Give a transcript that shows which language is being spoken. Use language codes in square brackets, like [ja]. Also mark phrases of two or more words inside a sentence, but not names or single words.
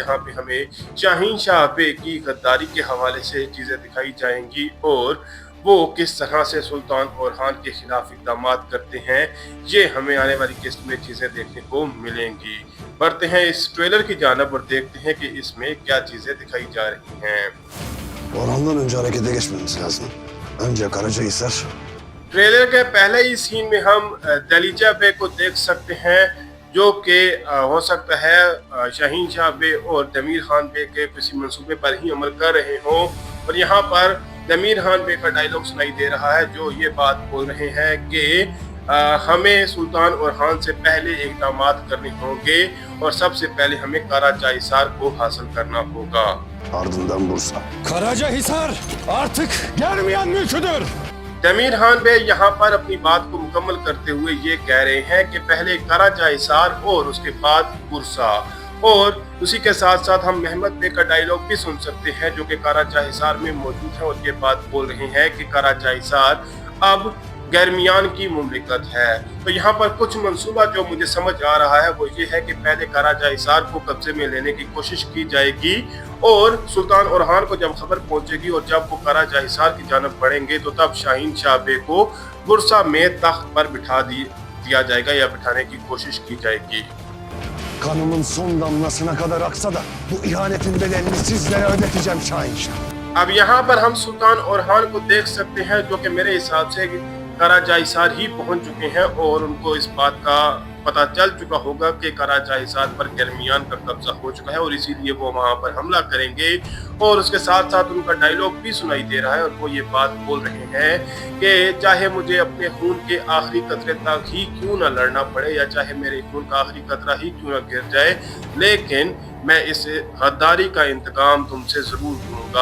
[ur] جہاں پہ ہمیں شاہین شاہ بے کی غداری کے حوالے سے چیزیں دکھائی جائیں گی اور وہ کس طرح سے سلطان اورحان کے خلاف اقدام کرتے ہیں، یہ ہمیں آنے والی قسط میں چیزیں دیکھنے کو ملیں گی. بڑھتے ہیں اس ٹریلر کی جانب اور دیکھتے ہیں کہ اس میں کیا چیزیں دکھائی جا رہی ہیں. [tr] Orhan'dan önce harekete geçmemiz lazım. Önce Karacahisar. [ur] ٹریلر کے پہلے ہی سین میں ہم دلیجہ بے کو دیکھ سکتے ہیں، جو کہ ہو سکتا ہے شاہین شاہ بے اور دمیر خان بے کے کسی منصوبے پر ہی عمل کر رہے ہوں. اور یہاں پر دمیر خان بے کا ڈائیلاگ سنائی دے رہا ہے، جو یہ بات بول رہے ہیں کہ ہمیں سلطان اورحان سے پہلے اقدام کرنے ہوں گے اور سب سے پہلے ہمیں قراجہ حصار کو حاصل کرنا ہوگا. [tr] Ardından Bursa. Karacahisar artık gelmeyen mülküdür. [ur] دمیر خان بے یہاں پر اپنی بات کو مکمل کرتے ہوئے یہ کہہ رہے ہیں کہ پہلے قراجہ حصار اور اس کے بعد برصہ. اور اسی کے ساتھ ساتھ ہم محمد بے کا ڈائیلاگ بھی سن سکتے ہیں، جو کہ قراجہ حصار میں موجود ہے اور یہ بات بول رہے ہیں کہ قراجہ حصار اب گرمیان کی مملکت ہے. تو یہاں پر کچھ منصوبہ جو مجھے سمجھ آ رہا ہے وہ یہ ہے کہ پہلے قراجہ حصار کو قبضے میں لینے کی کوشش کی جائے گی اور سلطان اورحان کو جب خبر پہنچے گی اور جب وہ قراجہ حصار کی جانب بڑھیں گے تو تب شاہین شاہ بے کو برصہ میں تخت پر بٹھا دیا جائے گا یا بٹھانے کی کوشش کی جائے گی. [tr] Kanımın son damlasına kadar aksa da bu ihanetin bedelini sizlere ödeteceğim Şahin Şah. [ur] اب یہاں پر ہم سلطان اورحان کو دیکھ سکتے ہیں، جو کہ میرے حساب سے قراجہ حصار ہی پہنچ چکے ہیں اور ان کو اس بات کا پتہ چل چکا ہوگا کہ قراجہ حصار پر گرمیان کا قبضہ ہو چکا ہے اور اسی لیے وہ وہاں پر حملہ کریں گے. اور اس کے ساتھ ساتھ ان کا ڈائیلاگ بھی سنائی دے رہا ہے اور وہ یہ بات بول رہے ہیں کہ چاہے مجھے اپنے خون کے آخری قطرے تک ہی کیوں نہ لڑنا پڑے یا چاہے میرے خون کا آخری قطرہ ہی کیوں نہ گر جائے، لیکن میں اس غداری کا انتقام تم سے ضرور لوں گا.